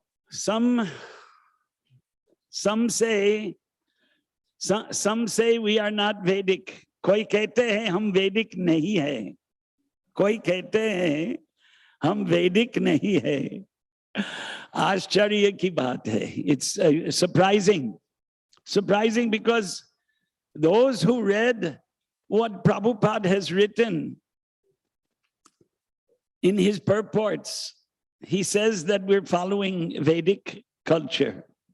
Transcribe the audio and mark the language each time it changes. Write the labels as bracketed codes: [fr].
[en] Some say we are not Vedic. [hi] कोई कहते हैं हम वैदिक नहीं है, कोई कहते हैं हम वैदिक नहीं है। आश्चर्य की बात है। [en] It's surprising because those who read what Prabhupada has written in his purports, he says that we're following Vedic culture.